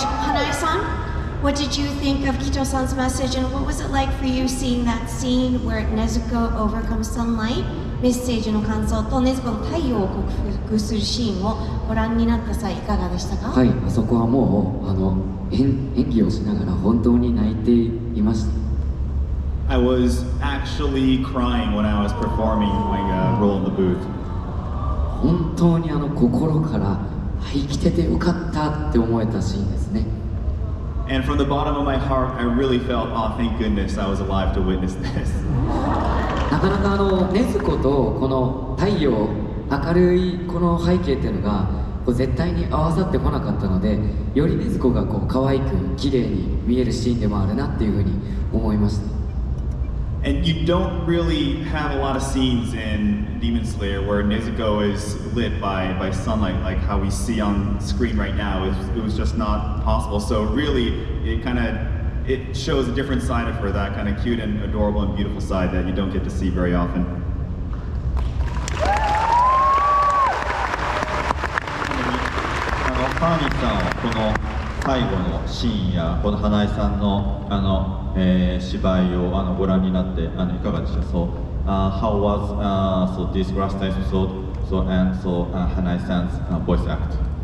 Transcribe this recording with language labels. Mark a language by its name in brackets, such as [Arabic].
[English] Hanae-san, what did you think of Kito-san's message, and what was it like for you seeing that scene where Nezuko overcomes sunlight? [Japanese] メッセージの感想と禰豆子の太陽を克服するシーンをご覧になった際いかがでしたか？はい、あそこはもう演技をしながら本当に泣いていました。 [English] I I was actually crying when I was performing my role in the booth. [Japanese] 本当に心から生きててよかったって思えたシーンですね。 [English] And from the bottom of my heart, I really felt, oh, thank goodness I was alive to witness this. [Japanese] なかなか禰豆子とこの太陽、明るいこの背景っていうのが絶対に合わさってこなかったので、より禰豆子が可愛く綺麗に見えるシーンでもあるなっていうふうに思いました。 [English] And you don't really have a lot of scenes in Demon Slayer where Nezuko is lit by sunlight like how we see on screen right now. It was just not possible. So really, it shows a different side of her, that kind of cute and adorable and beautiful side that you don't get to see very often. [Japanese] 川西さんはこの最後のシーンやこの花江さんの芝居をご覧になっていかがでした？ [English] So how was so this last episode? So and so Hanae san's voice act.